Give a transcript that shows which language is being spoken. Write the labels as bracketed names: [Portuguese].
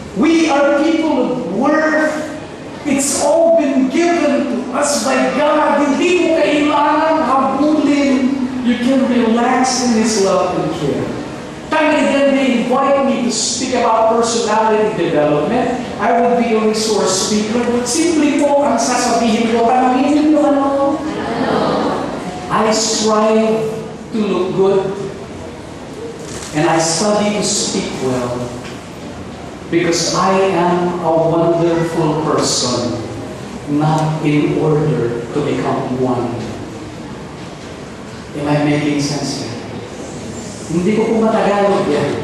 [English] We are people of worth. It's all been given to us by God. [Filipino] Hindi mo kailangan habulin. [English] You can relax in His love and care. Time and again, they invite me to speak about personality development. I will be a resource speaker. [Filipino] Simply po, ang sasabihin ko, tanongin niyo ano? [English] I strive to look good. And I study to speak well. Because I am a wonderful person, not in order to become one. Am I making sense here? [Filipino] Hindi ko po matagalog yan.